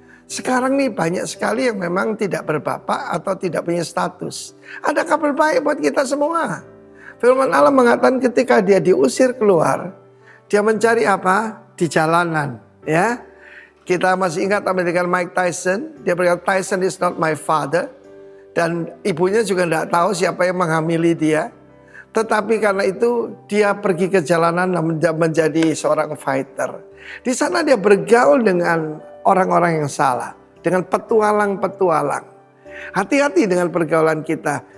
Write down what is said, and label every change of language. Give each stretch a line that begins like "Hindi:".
Indonesian: Sekarang nih banyak sekali yang memang tidak berbapak atau tidak punya status. Ada kabar baik buat kita semua. Firman Allah mengatakan ketika dia diusir keluar, dia mencari apa? Di jalanan, ya. Kita masih ingat dengan Mike Tyson. Dia berkata,
English: Tyson is not my father.
Indonesian: Dan ibunya juga tidak tahu siapa yang menghamili dia. Tetapi karena itu dia pergi ke jalanan dan menjadi seorang fighter. Di sana dia bergaul dengan orang-orang yang salah. Dengan petualang-petualang. Hati-hati dengan pergaulan kita.